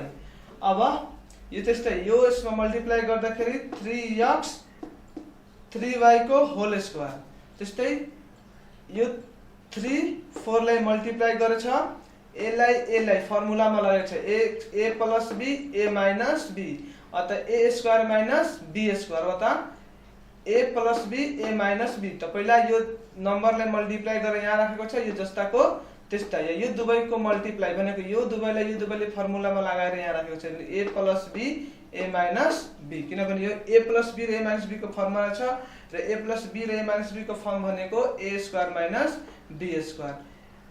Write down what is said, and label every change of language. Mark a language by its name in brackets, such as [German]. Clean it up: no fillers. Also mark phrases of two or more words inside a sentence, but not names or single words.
[Nepali] अब यो त्यस्तै यो यसमा मल्टिप्लाई गर्दाखेरि 3x 3y को [English] whole square. [Nepali] त्यस्तै यो 3 4 लाई मल्टिप्लाई गरेछ a लाई फर्मुलामा लगेको छ [English] a plus b a minus b. अत a square minus b square अत a plus b a minus b. [Nepali] त पहिला यो नम्बरलाई मल्टिप्लाई गरेर यहाँ राखेको छ यो जस्ताको त्यस्तै यो दुवैको मल्टिप्लाई भनेको यो दुवैले फर्मुलामा लगाएर यहाँ राखेको छ [English] a plus b a minus b [Nepali] किनभने यो [English] a plus b [Nepali] र [English] a minus b [Nepali] को फर्मुला छ र [English] a plus b [Nepali] र [English] a minus b [Nepali] को फर्म भनेको [English] a square minus b square.